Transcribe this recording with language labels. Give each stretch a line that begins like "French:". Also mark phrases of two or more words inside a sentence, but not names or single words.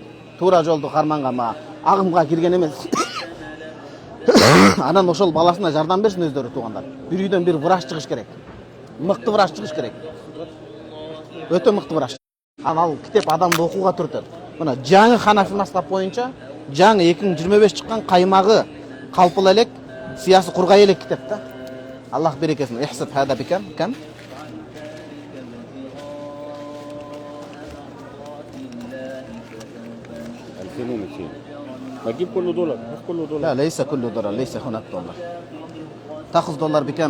Kyrgyz: Туура жолду карманган, агымга кирген эмес. Анан ошол баласына жардам берсин өздөрү туугандар. Бир үйдөн бир врач чыгыш керек. Мыкты врач чыгыш керек. Өтө мыкты врач. Анан ал китеп адамды окууга түртөт. Мына жаңы ханафи маскап боюнча жаңы 2025 чыккан каймагы калпыл элек, сыясы кургай элек китеп да.
Arabic: الله بركة يحسب هذا بكم؟ كم؟ 2200. بجيب كله دولار، هات كله دولار. لا ليس كله دولار، ليس هناك دولار. تأخذ دولار بكم؟